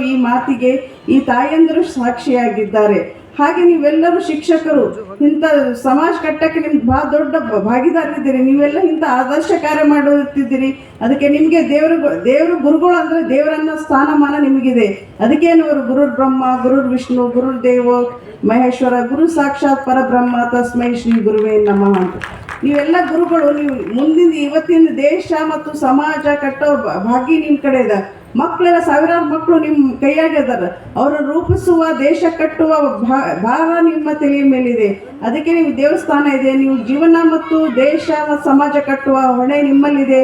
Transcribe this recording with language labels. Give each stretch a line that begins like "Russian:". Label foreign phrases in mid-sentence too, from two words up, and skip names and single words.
Kannada: ಈ ಮಾತಿಗೆ ಈ ತಾಯಂದರು ಸಾಕ್ಷಿಯಾಗಿದ್ದಾರೆ. ಹಾಗೆ ನೀವೆಲ್ಲರೂ ಶಿಕ್ಷಕರು ಇಂಥ ಸಮಾಜ ಕಟ್ಟಕ್ಕೆ ನಿಮ್ಗೆ ಭಾಳ ದೊಡ್ಡ ಭಾಗಿದಾರಿದ್ದೀರಿ. ನೀವೆಲ್ಲ ಇಂಥ ಆದರ್ಶ ಕಾರ್ಯ ಮಾಡುತ್ತಿದ್ದೀರಿ. ಅದಕ್ಕೆ ನಿಮಗೆ ದೇವರು ಗುರುಗಳು ಅಂದರೆ ದೇವರನ್ನ ಸ್ಥಾನಮಾನ ನಿಮಗಿದೆ.
Sanskrit: ಅದಕ್ಕೇನವರು ಗುರುರ್ ಬ್ರಹ್ಮ, ಗುರುರ್ ವಿಷ್ಣು, ಗುರುರ್ ದೇವೋ ಮಹೇಶ್ವರ, ಗುರು ಸಾಕ್ಷಾತ್ ಪರಬ್ರಹ್ಮ, ತಸ್ಮೈ ಶ್ರೀ ಗುರುವೇ ನಮಃ ಅಂತ.
Kannada: ನೀವೆಲ್ಲ ಗುರುಗಳು. ನೀವು ಮುಂದಿನ ಇವತ್ತಿನ ದೇಶ ಮತ್ತು ಸಮಾಜ ಕಟ್ಟೋ ಭಾಗ್ಯ ನಿಮ್ಮ ಕಡೆ ಇದೆ. ಮಕ್ಕಳೆಲ್ಲ ಸಾವಿರಾರು ಮಕ್ಕಳು ನಿಮ್ಮ ಕೈಯಾಗಿದ್ದಾರೆ. ಅವರನ್ನು ರೂಪಿಸುವ, ದೇಶ ಕಟ್ಟುವ ಭಾರ ನಿಮ್ಮ ತಲೆಯ ಮೇಲಿದೆ. ಅದಕ್ಕೆ ನೀವು ದೇವಸ್ಥಾನ ಇದೆ. ನೀವು ಜೀವನ ಮತ್ತು ದೇಶ ಮತ್ತು ಸಮಾಜ ಕಟ್ಟುವ ಹೊಣೆ ನಿಮ್ಮಲ್ಲಿದೆ.